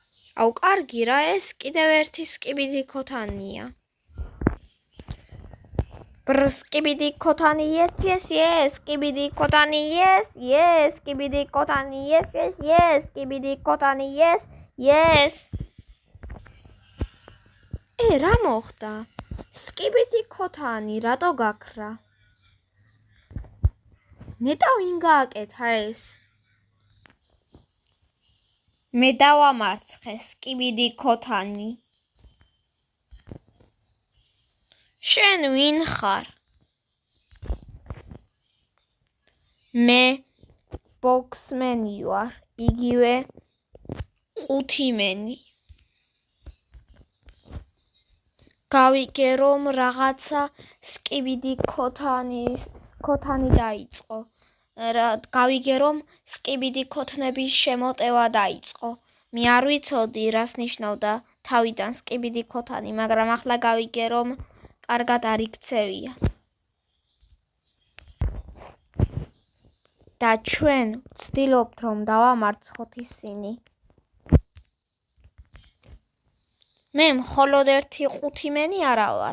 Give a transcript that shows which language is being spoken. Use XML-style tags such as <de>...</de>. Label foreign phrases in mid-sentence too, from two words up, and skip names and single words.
<ka>აუ კარგი რა ეს კიდევ ერთი სკიბიდი ქოთანია. Skibidi kotani yes skibidi kotani yes skibidi kotani yes skibidi kotani yes რა მოხდა? Skibidi kotani რატო გაქრა? ნეტა ვინ გააკეთა ეს? მე დავამარცხე skibidi kotani. შენ ვინ ხარ? მე ბოქსმენი ვარ, იგივე ყუთიმენი. გავიგე რომ რაღაცა skibidi kotani დაიწყო. გავიგე რომ skibidi kotnების შემოტევა დაიწყო. მე არ ვიცოდი რას ნიშნავდა თავიდან skibidi kotani, მაგრამ ახლა გავიგე რომ კარგად არ იქცევია. და ჩვენ ვცდილობთ რომ დავამარცხოთ ისინი. მე მხოლოდ ერთი ყუთიმენი არა ვარ.</ka>